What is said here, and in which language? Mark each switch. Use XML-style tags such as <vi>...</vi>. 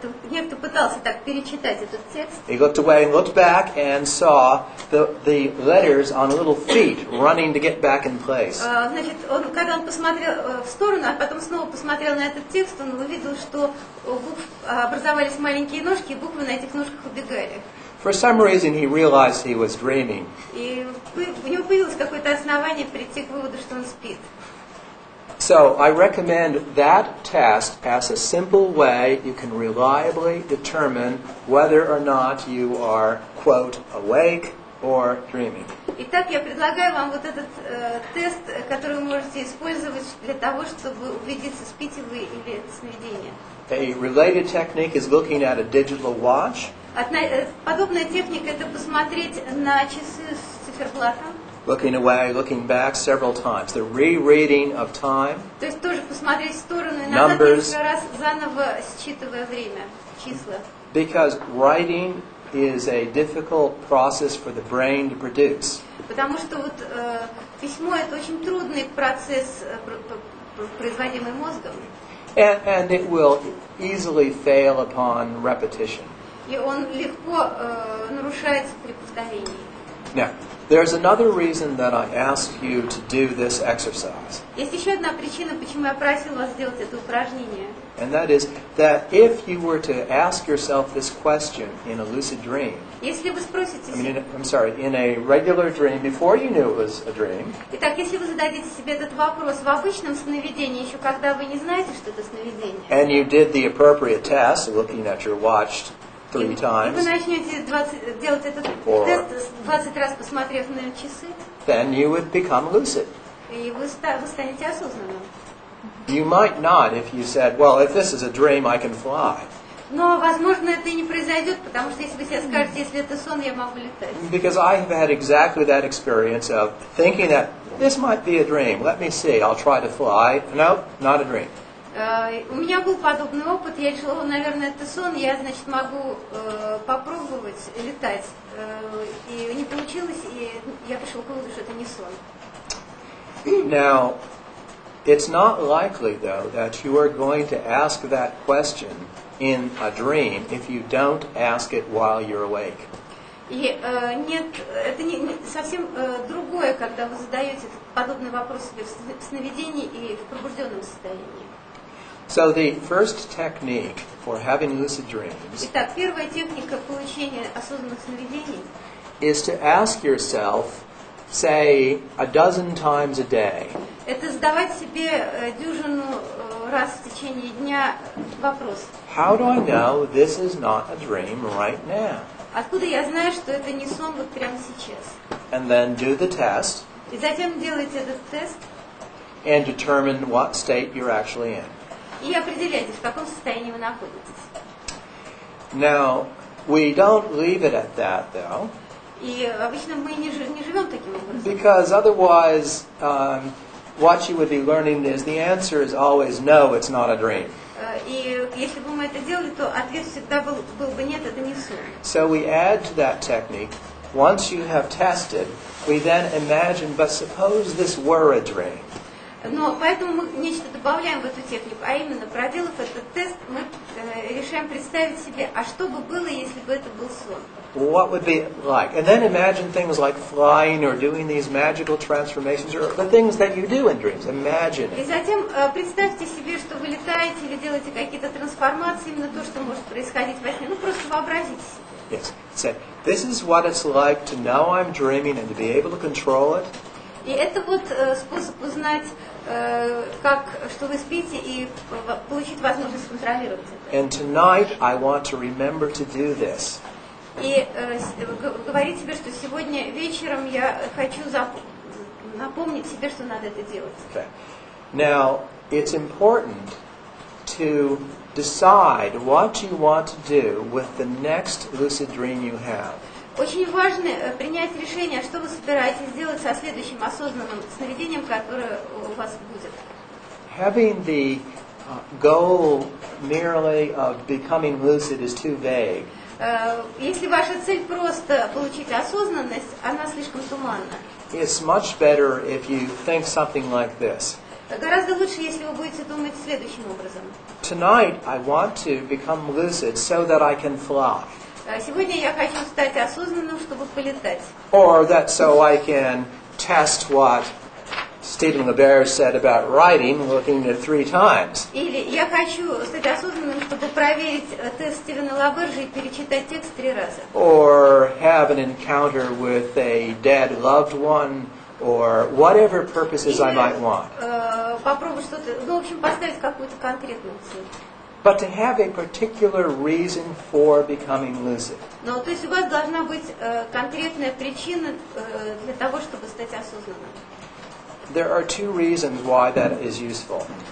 <ru>Некто пытался так перечитать этот текст.</ru> <en>he looked away and looked back and saw the letters on little feet running to get back in place.</en> <ru>Значит, когда он посмотрел в сторону, а потом снова посмотрел на этот текст, он увидел, что у букв образовались маленькие ножки, и буквы на этих ножках убегали.</ru> <en>For some reason, he realized he was dreaming.</en> <ru>И у него появилось какое-то основание прийти к выводу, что он спит.</ru> <en>So I recommend that test as a simple way you can reliably determine whether or not you are, quote, awake or dreaming.</en> <ru>Итак, я предлагаю вам вот этот тест, который вы можете использовать для того, чтобы убедиться, спите вы или это сновидение.</ru> <en>A related technique is looking at a digital watch,</en> <ru>Подобная техника – это посмотреть на часы с циферблатом.</ru> <en>looking away, looking back several times. The rereading of time,</en> <ru>То есть тоже посмотреть в сторону и назад несколько раз, заново считывая время, числа.</ru> <en>because writing is a difficult process for the brain to produce.</en> <ru>Потому что вот письмо – это очень трудный процесс, производимый мозгом.</ru> <en>And it will easily fail upon repetition.</en> <ru>И он легко нарушается при повторении.</ru> <en>Now, there's another reason that I ask you to do this exercise.</en> <ru>Есть еще одна причина, почему я просил вас сделать это упражнение.</ru> <en>And that is that if you were to ask yourself this question in a lucid dream,</en> <ru>Если вы спросите</ru> <en>in a regular dream before you knew it was a dream,</en> <ru>Итак, если вы зададите себе этот вопрос в обычном сновидении, еще когда вы не знаете, что это сновидение,</ru> <en>and you did the appropriate test, looking at your watch 3</en> <ru>И вы</ru> <en>times,</en> <ru>начнете делать этот тест 20 раз, посмотрев на часы,</ru> <en>then you would become lucid.</en> <ru>и вы станете осознанным.</ru> <en>You might not if you said, well, if this is a dream, I can fly.</en> <ru>Но, возможно, это и не произойдет, потому что если вы себе скажете, если это сон, я могу летать.</ru> <en>Because I have had exactly that experience of thinking that this might be a dream. Let me see, I'll try to fly. No, not a dream.</en> <ru>У меня был подобный опыт, я решила, наверное, это сон, я, значит, могу попробовать летать. И не получилось, и я пришла к выводу, что это не сон.</ru> <en>Now, it's not likely, though, that you are going to ask that question in a dream if you don't ask it while you're awake.</en> <ru>И нет, это совсем другое, когда вы задаете подобный вопрос себе в сновидении и в пробужденном состоянии.</ru> <en>So the first technique for having lucid dreams</en> <ru>Итак, первая техника получения осознанных сновидений</ru> <en>is to ask yourself, say, a dozen times a day,</en> <ru>это задавать себе дюжину раз в течение дня вопрос.</ru> <en>how do I know this is not a dream right now?</en> <ru>Откуда я знаю, что это не сон вот прямо сейчас?</ru> <en>And then do the test</en> <ru>И затем делаете этот тест</ru> <en>and determine what state you're actually in.</en> <ru>и определяйте, в каком состоянии вы находитесь.</ru> <en>Now, we don't leave it at that, though,</en> <ru>И обычно мы не живем таким образом.</ru> <en>because otherwise what you would be learning is the answer is always no, it's not a dream.</en> <ru>И если бы мы это делали, то ответ всегда был бы нет, это не сон.</ru> <en>So we add to that technique, once you have tested, we then imagine, but suppose this were a dream.</en> <ru>Но поэтому мы нечто добавляем в эту технику, а именно, проделав этот тест, мы решаем представить себе, а что бы было, если бы это был сон.</ru> <en>What would be like? And then imagine things like flying or doing these magical transformations or the things that you do in dreams. Imagine</en> <ru>И</ru> <en>it.</en> <ru>затем представьте себе, что вы летаете или делаете какие-то трансформации, именно то, что может происходить во сне. Ну, просто вообразите себе.</ru> <en>Yes. Say, this is what it's like to know I'm dreaming and to be able to control it.</en> <ru>И это вот способ узнать, что вы спите, и получить возможность контролировать это.</ru> <en>And tonight I want to remember to do this.</en> <ru>И говорить себе, что сегодня вечером я хочу напомнить себе, что надо это делать.</ru> <en>Okay. Now, it's important to decide what you want to do with the next lucid dream you have.</en> <ru>Очень важно принять решение, что вы собираетесь делать со следующим осознанным сновидением, которое у вас будет.</ru> <en>Having the goal merely of becoming lucid is too vague.</en> <ru>Если ваша цель просто получить осознанность, она слишком туманна.</ru> <en>It's much better if you think something like this.</en> <ru>Гораздо лучше, если вы будете думать следующим образом.</ru> <en>Tonight I want to become lucid so that I can fly.</en> <ru>Сегодня я хочу стать осознанным, чтобы полетать.</ru> <en>Or that so I can test what Stephen LeBear said about writing, looking at 3 times.</en> <ru>Или я хочу стать осознанным, чтобы проверить тест Стивена Лабержа и перечитать текст 3 раза.</ru> <en>Or have an encounter with a dead loved one, or whatever purposes I might want.</en> <ru>Попробовать что-то, в общем, поставить какую-то конкретную цель.</ru> <en>But to have a particular reason for becoming lucid.</en> <ru>Но то есть у вас должна быть конкретная причина для того, чтобы стать осознанным.</ru> <en>There are 2 reasons why that is useful.</en>